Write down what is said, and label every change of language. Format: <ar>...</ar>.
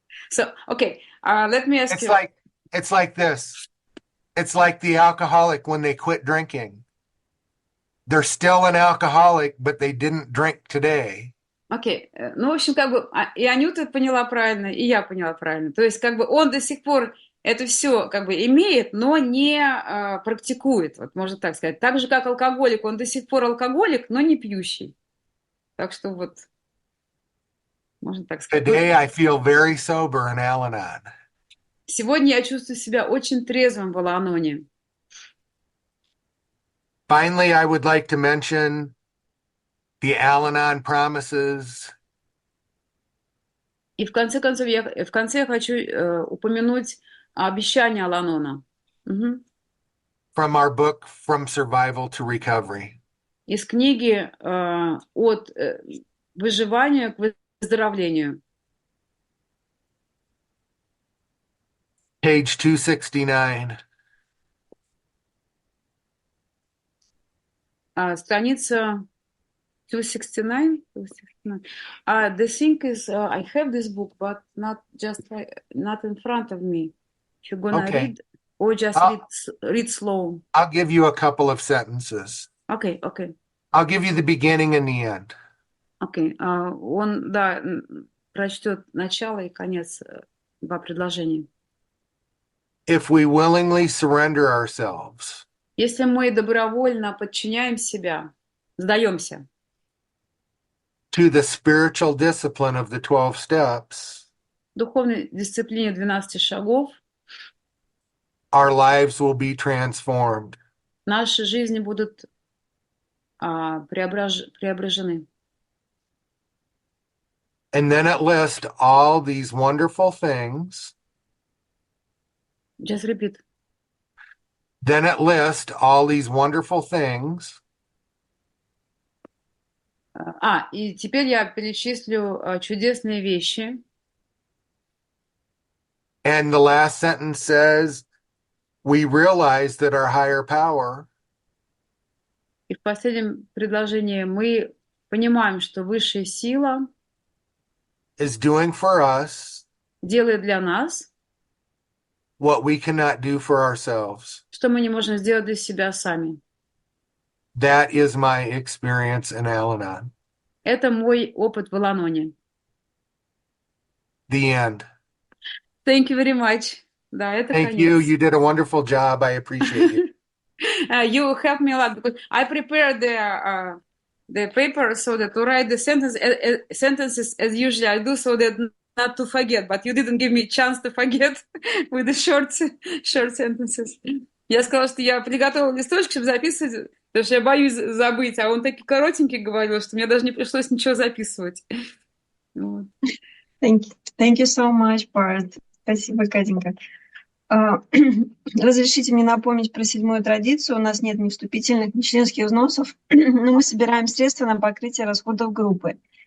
<en>So, okay. Let me ask you. It's like this. It's like the alcoholic when they quit drinking. They're still an alcoholic, but they didn't drink today.</en> <ru>Окей. Ну, в общем, как бы и Анюта поняла правильно, и я поняла правильно. То есть, как бы он до сих пор это все как бы имеет, но не практикует, вот можно так сказать. Так же, как алкоголик, он до сих пор алкоголик, но не пьющий. Так что вот, можно так сказать.</ru> <en>Today I feel very sober in Al Anon.</en> <ru>Сегодня я чувствую себя очень трезвым в Ал Аноне.</ru> <en>Finally, I would like to mention the Al Anon promises.</en> <ru>И в конце концов, я хочу упомянуть обещание Ал Анона. Угу.</ru> <en>From our book, From Survival to Recovery.</en> <ru>Из книги «От выживания к выздоровлению».</ru> <en>Page 269.</en> <ru>Страница 269?</ru> <en>No. The thing is, I have this book, but not in front of me. If you're gonna Okay. read, or just I'll, read slow. I'll give you a couple of sentences. Okay. I'll give you the beginning and the end.</en> <ru>Окей. Он, да, прочтет начало и конец, два предложения.</ru> <en>If we willingly surrender ourselves</en> <ru>Если мы добровольно подчиняем себя, сдаемся</ru> <en>to the spiritual discipline of the 12 steps,</en> <ru>духовной дисциплине 12 шагов,</ru> <en>our lives will be transformed.</en> <ru>наши жизни будут преображены.</ru> <en>And then it lists all these wonderful things. Just repeat. Then it lists all these wonderful things.</en> <ru>И теперь я перечислю чудесные вещи.</ru> <en>And the last sentence says, we realize that our higher power</en> <ru>И в последнем предложении мы понимаем, что высшая сила</ru> <en>is doing for us</en> <ru>делает для нас,</ru> <en>what we cannot do for ourselves.</en> <ru>что мы не можем сделать для себя сами.</ru> <en>That is my experience in Al Anon.</en> <ru>Это мой опыт в Ал Аноне.</ru> <en>The end. Thank you very much.</en> <ru>Да, это</ru> <en>Thank</en> <ru>конец.</ru> <en>you. You did a wonderful job. I appreciate it. You helped me a lot because I prepared the paper so that to write the sentences as usually I do so that not to forget, but you didn't give me a chance to forget with the short sentences.</en> <ru>Я сказала, что я приготовила листочек, чтобы записывать, потому что я боюсь забыть, а он такой коротенький говорил, что мне даже не пришлось ничего записывать. Вот.</ru> <en>Thank you so much, Bart.</en> <ru>Спасибо, Катенька. Разрешите мне напомнить про 7-ю традицию. У нас нет ни вступительных, ни членских взносов, но мы собираем средства на покрытие расходов группы.</ru>